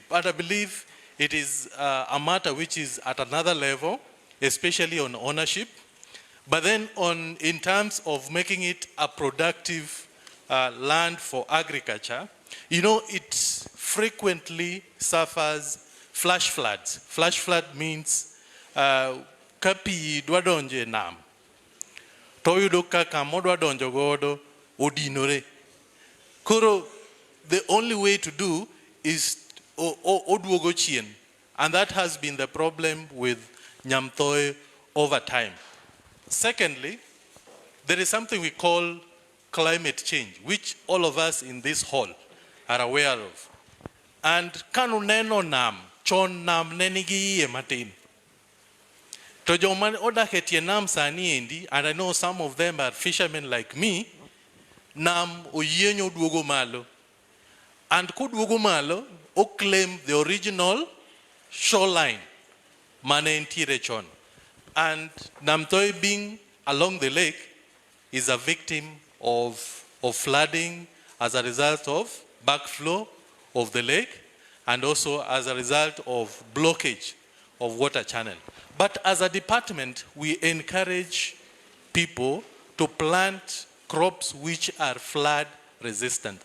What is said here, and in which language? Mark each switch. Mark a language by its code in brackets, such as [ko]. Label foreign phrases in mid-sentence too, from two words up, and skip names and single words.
[en] But I believe it is a matter which is at another level, especially on ownership. But then in terms of making it a productive land for agriculture, you know, it frequently suffers flash floods. Flash flood means [luo] kapi dwadonje nam. Toyudo kaka modwa donjo godo odinore. Koro, [en] the only way to do is [luo] oduogo chien. [en] And that has been the problem with Nyamthoe over time. Secondly, there is something we call climate change, which all of us in this hall are aware of. [luo] And kanu neno nam, chon nam nenigi iye matin. To joman odaketie nam sani endi, [en] and I know some of them are fishermen like me, [luo] nam oyienyo duogo malo. [en] And [luo] kuduogo malo, [en] o claim the original shoreline, [luo] mane entiere chon. [en] And Namthoe being along the lake is a victim of flooding as a result of backflow of the lake and also as a result of blockage of water channel. But as a department, we encourage people to plant crops which are flood resistant.